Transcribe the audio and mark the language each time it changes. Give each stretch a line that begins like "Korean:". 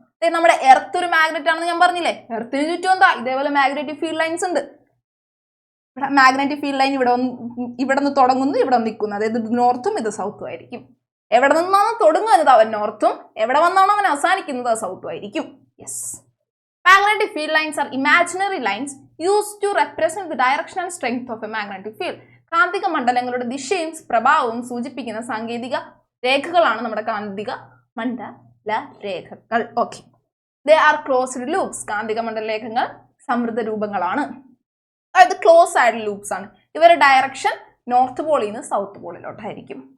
Malayalam: നമ്മുടെ എർത്ത് ഒരു മാഗ്നറ്റ് ആണെന്ന് ഞാൻ പറഞ്ഞില്ലേ. എർത്തിന് ചുറ്റും എന്താ ഇതേപോലെ മാഗ്നറ്റിക് ഫീൽഡ് ലൈൻസ് ഉണ്ട്. മാഗ്നറ്റിക് ഫീൽഡ് ലൈൻ ഇവിടെ നിന്ന് തുടങ്ങുന്നു, ഇവിടെ നിൽക്കുന്നു. അതായത് നോർത്തും ഇത് സൗത്തും ആയിരിക്കും. എവിടെ നിന്നാണ് തുടങ്ങുന്നത് അവൻ നോർത്തും, എവിടെ വന്നാണോ അവൻ അവസാനിക്കുന്നത് അത് സൗത്തും ആയിരിക്കും.
English: Yes, magnetic field lines are imaginary lines used to represent the direction and strength of a magnetic field.
Malayalam: കാന്തിക മണ്ഡലങ്ങളുടെ ദിശയും പ്രഭാവവും സൂചിപ്പിക്കുന്ന സാങ്കേതിക രേഖകളാണ് നമ്മുടെ കാന്തിക മണ്ഡല രേഖകൾ. Okay,
English: They are closed loops.
Malayalam: കാന്തിക മണ്ഡല രേഖകൾ സമൃദ്ധ രൂപങ്ങളാണ്, അതായത് ക്ലോസ് ആയിട്ടുള്ള ലൂപ്സ് ആണ്. ഇവരുടെ ഡയറക്ഷൻ നോർത്ത് പോളിൽ നിന്ന് സൗത്ത് പോളിലോട്ടായിരിക്കും.